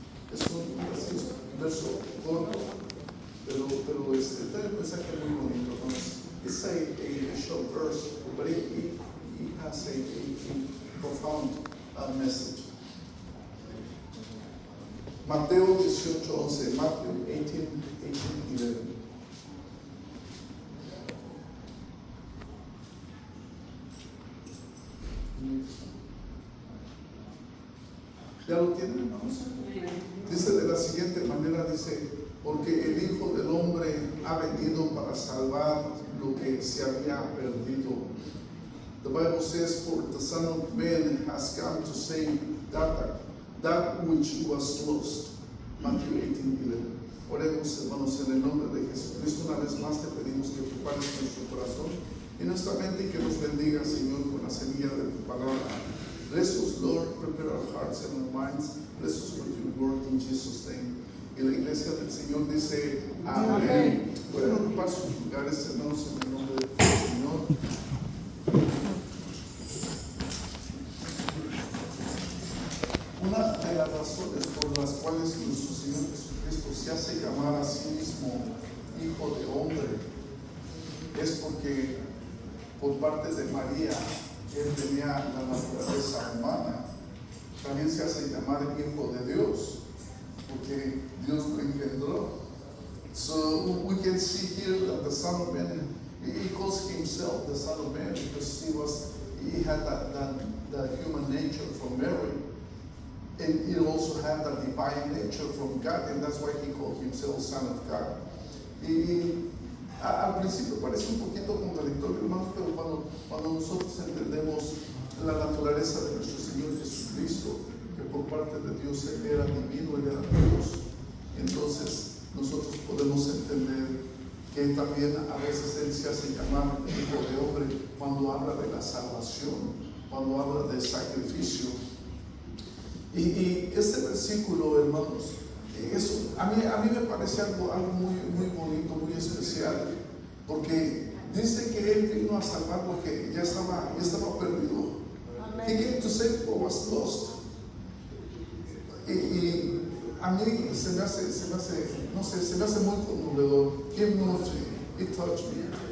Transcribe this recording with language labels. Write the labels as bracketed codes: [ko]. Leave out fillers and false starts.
[es] Es un verso corto, pero trae un mensaje muy bonito, ¿no? [en] It's a short verse, but it has a profound message. [es] Mateo 18:11, Matthew 18:11. ¿Ya lo tienen, hermanos? Dice de la siguiente manera, dice, porque el Hijo del Hombre ha venido para salvar lo que se había perdido. [en] The Bible says, for the Son of Man has come to save that which was lost. Matthew 18:11. [es] Oremos, hermanos, en el nombre de Jesucristo. Una vez más te pedimos que prepares nuestro corazón y nuestra mente y que nos bendiga, Señor, con la semilla de tu palabra. [en] Bless us, Lord, prepare our hearts and our minds. Bless us with your word in Jesus' name. [es] Y la iglesia del Señor dice, amén. Pueden ocupar sus lugares, hermanos, en el nombre del Señor. Una de las razones por las cuales nuestro Señor Jesucristo se hace llamar a sí mismo Hijo de Hombre es porque por parte de María Él tenía la naturaleza humana. También se hace llamar Hijo de Dios porque Dios lo engendró. [en] So we can see here that the Son of Man, he calls himself the Son of Man because he had that human nature from Mary. And he also had the divine nature from God, and that's why he called himself Son of God. [es] Y al principio parece un poquito contradictorio, hermanos, pero cuando nosotros entendemos la naturaleza de nuestro Señor Jesucristo, que por parte de Dios Él era divino, Él era Dios, entonces nosotros podemos entender que también a veces Él se hace llamar Hijo de Hombre cuando habla de la salvación, cuando habla del sacrificio. Y este versículo, hermanos, a mí me parece algo muy bonito, muy especial, porque dice que Él vino a salvar lo que ya estaba perdido. [en] He came to save what was lost. [es] Y a mí se me hace muy conmovedor. [en] It touched me.